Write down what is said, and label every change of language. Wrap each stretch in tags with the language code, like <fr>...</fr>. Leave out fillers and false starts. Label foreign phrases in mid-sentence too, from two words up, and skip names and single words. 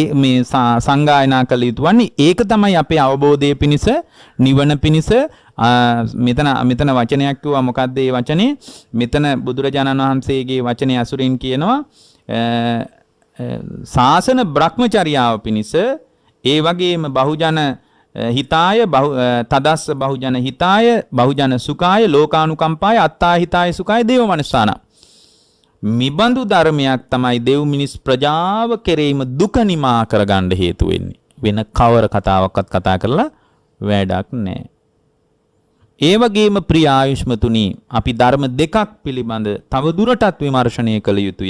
<si>මේ සංගායනා කළ යුතුවන්නේ. ඒක තමයි අපේ අවබෝධය පිණිස නිවන පිණිස මෙතන වචනයක් කිව්වා. මොකද්ද ඒ වචනේ? මෙතන බුදුරජාණන් වහන්සේගේ වචනේ අසුරින් කියනවා ශාසන බ්‍රහ්මචර්යාව පිණිස ඒ වගේම</si> <pi>බහුජන හිතාය තදස්ස බහුජන හිතාය බහුජන සුඛාය ලෝකානුකම්පාය අත්තා හිතාය සුඛාය දේව මනසාන.</pi> <si>මිබඳු ධර්මයක් තමයි දෙව් මිනිස් ප්‍රජාව කෙරෙහිම දුක නිමා කරගන්න හේතු වෙන්නේ. වෙන කවර කතාවක්වත් කතා කරලා වැඩක් නැහැ. ඒ වගේම ප්‍රිය ආයුෂ්මතුනි අපි ධර්ම දෙකක් පිළිබඳ තව දුරටත් විමර්ශනය කළ යුතුය.</si>